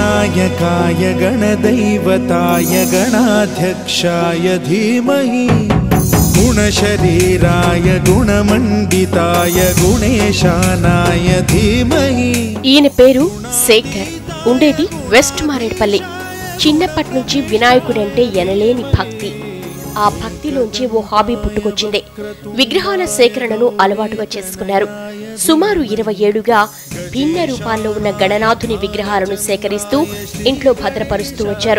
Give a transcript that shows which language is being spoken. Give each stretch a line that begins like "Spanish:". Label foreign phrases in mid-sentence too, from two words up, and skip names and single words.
Sanskrit: गणनायकाय गणदैवताय गणाध्यक्षाय धीमहि गुणशरीराय गुणमण्डिताय गुणेशानाय धीमहि।
Telugu: ఈయన పేరు శేఖర్, ఉండేది వెస్ట్ మారేడ్పల్లి. చిన్నప్పటి నుంచి వినాయకుడంటే ఎనలేని భక్తి. ఆ భక్తిలోంచి ఓ హాబీ పుట్టుకొచ్చింది. విగ్రహాల సేకరణను అలవాటుగా చేసుకున్నారు. సుమారు 20 ఏళ్లుగా భిన్న రూపాల్లో ఉన్న గణనాథుని విగ్రహాలను సేకరిస్తూ ఇంట్లో భద్రపరుస్తూ వచ్చారు.